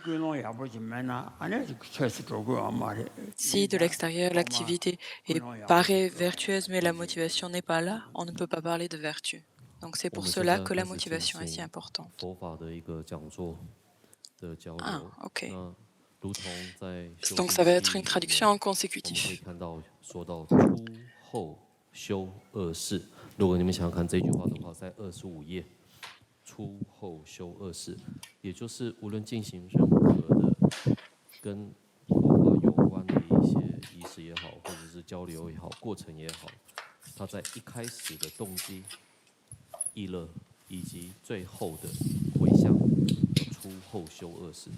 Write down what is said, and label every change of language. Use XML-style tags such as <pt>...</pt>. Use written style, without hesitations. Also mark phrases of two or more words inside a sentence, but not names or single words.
<fr>Si de l'extérieur, l'activité paraît vertueuse, mais la motivation n'est pas là, on ne peut pas parler de vertu. Donc, c'est pour cela que la motivation est si importante. Ah, ok. Donc, ça va être une traduction en consécutif.</fr> <zh>出后修二事，也就是无论进行任何的跟佛法有关的一些仪式也好，或者是交流也好，过程也好，它在一开始的动机、意乐，以及最后的回向，出后修二事。</zh>